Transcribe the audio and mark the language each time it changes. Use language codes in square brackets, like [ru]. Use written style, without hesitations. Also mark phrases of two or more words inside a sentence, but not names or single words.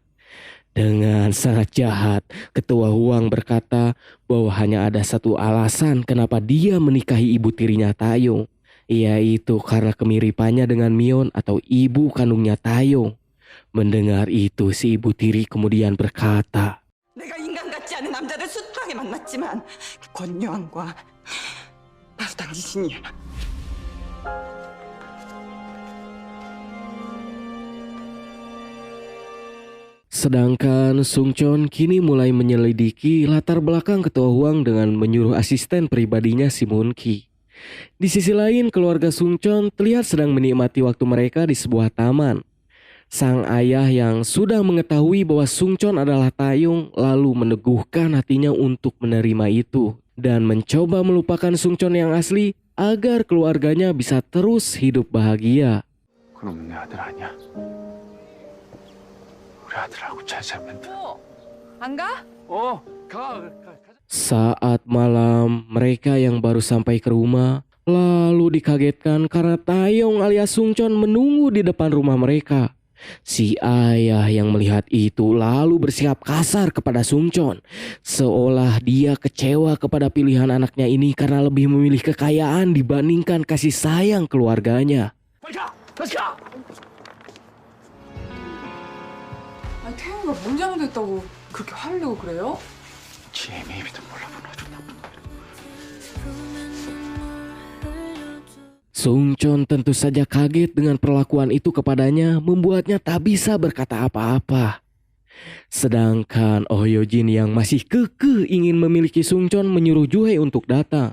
[id] Dengan sangat jahat, ketua Huang berkata bahwa hanya ada satu alasan kenapa dia menikahi ibu tirinya Taeyong. Yaitu karena kemiripannya dengan Mion atau ibu kandungnya Taeyong. Mendengar itu si ibu tiri kemudian berkata, [ko] 내가 인간 같지 않은 남자를 수두하게 만났지만 권요한과 바로 당신이야. [id] Sedangkan Sungcheon kini mulai menyelidiki latar belakang ketua Huang dengan menyuruh asisten pribadinya si Moon-ki. Di sisi lain, keluarga Sungcheon terlihat sedang menikmati waktu mereka di sebuah taman. Sang ayah yang sudah mengetahui bahwa Sungcheon adalah Taeyong lalu meneguhkan hatinya untuk menerima itu dan mencoba melupakan Sungcheon yang asli agar keluarganya bisa terus hidup bahagia. [ko] 그럼 내 아들 아니야? 우리 아들하고 잘 살면 돼. 안 가? 가. [id] Saat malam, mereka yang baru sampai ke rumah lalu dikagetkan karena Taeyong alias Sungcheon menunggu di depan rumah mereka. Si ayah yang melihat itu lalu bersikap kasar kepada Sungcheon, seolah dia kecewa kepada pilihan anaknya ini karena lebih memilih kekayaan dibandingkan kasih sayang keluarganya. [ko] 아니, 태영이가 뭔 잘못했다고 그렇게 화를 내고 그래요? 지혜미도 몰라보나 좀 나쁜 거. [id] Sungcheon tentu saja kaget dengan perlakuan itu kepadanya, membuatnya tak bisa berkata apa-apa. Sedangkan Oh Hyojin yang masih kekeh ingin memiliki Sungcheon menyuruh Juhye untuk datang.